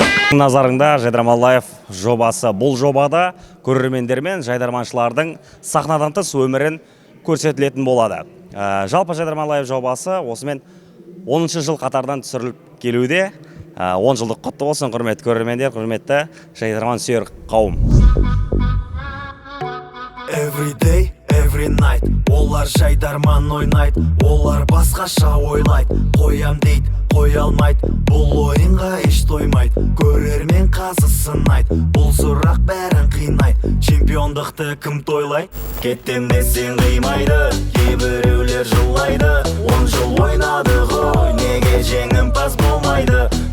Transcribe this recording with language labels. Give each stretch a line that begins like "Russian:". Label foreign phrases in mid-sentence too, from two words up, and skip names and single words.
Kazakh: Назарыңда Жайдарман жобасы. Бұл жобада көрермендер мен жайдарманшылардың сахнадан тыс өмірін көрсетілетін болады. Жалпы Жайдарман жобасы осымен 10 жыл қатардан түсіріліп келуде. 10 жылдық құтты болсын, құрметті көрермендер, құрметті жайдарман сүйер қауым.
English: Every day, every night,
Kazakh: олар жайдарман ойнайды, олар басқаша ойлайды, қоям дейді, қоя алмайды, бұл ойынға еш тоймайды, көрермен қазысын айт, бұл сұрақ бәрін қинайды, чемпиондықты кім тойлайды, кеттем десең қимайды, кейбіреулер жылайды, 10 жыл ойнады ғой, неге жеңімпаз болмайды.